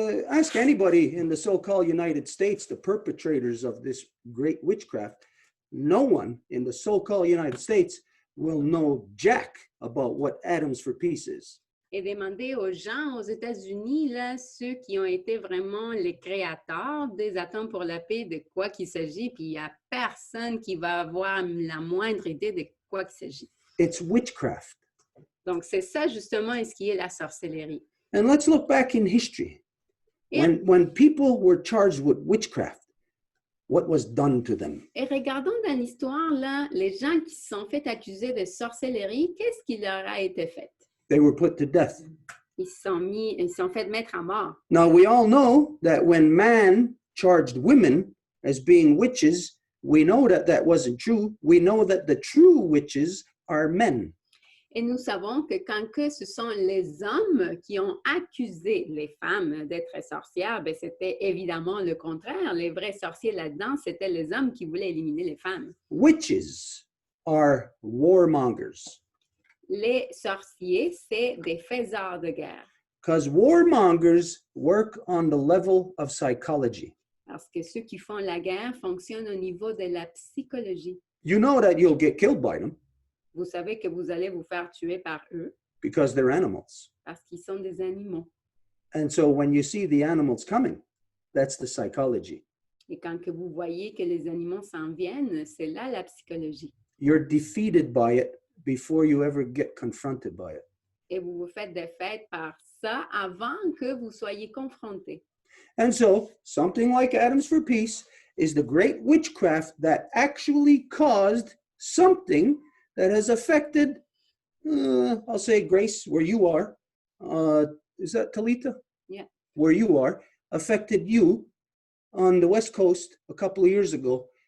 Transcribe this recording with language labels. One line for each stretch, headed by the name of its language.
English: Ask anybody in the so-called United States, the perpetrators of this great witchcraft. No one in the so-called United States will know jack about what atoms for peace is.
French: Et demander aux gens aux États-Unis, là, ceux qui ont été vraiment les créateurs des atomes pour la paix, de quoi qu'il s'agit, puis il n'y a personne qui va avoir la moindre idée de quoi qu'il s'agit.
English: It's witchcraft.
French: Donc, c'est ça justement ce qui est la sorcellerie.
English: And let's look back in history. When people were charged with witchcraft, what was done to them?
French: Et regardons dans l'histoire, là, les gens qui se sont fait accuser de sorcellerie, qu'est-ce qui leur a été fait?
English: They were put to death.
French: Ils se sont fait mettre à mort.
English: Now, we all know that when man charged women as being witches, we know that that wasn't true. We know that the true witches are men.
French: Et nous savons que quand que ce sont les hommes qui ont accusé les femmes d'être sorcières, bien, c'était évidemment le contraire. Les vrais sorciers là-dedans, c'était les hommes qui voulaient éliminer les femmes.
English: Witches are warmongers.
French: Les sorciers, c'est des faiseurs de guerre.
English: Because warmongers work on the level of psychology.
French: Parce que ceux qui font la guerre fonctionnent au niveau de la psychologie.
English: You know that you'll get killed by them.
French: Vous savez que vous allez vous faire tuer par eux.
English: Because they're animals.
French: Parce qu'ils sont des animaux.
English: And so when you see the animals coming, that's the psychology.
French: Et quand que vous voyez que les animaux s'en viennent, c'est là la psychologie.
English: You're defeated by it before you ever get confronted by it.
French: Et vous vous faites défaite par ça avant que vous soyez confrontés.
English: And so something like Atoms for Peace is the great witchcraft that actually caused something that has affected, I'll say, Grace, where you are. Is that Talita? Yeah. Where you are, affected you on the West Coast a couple of years ago.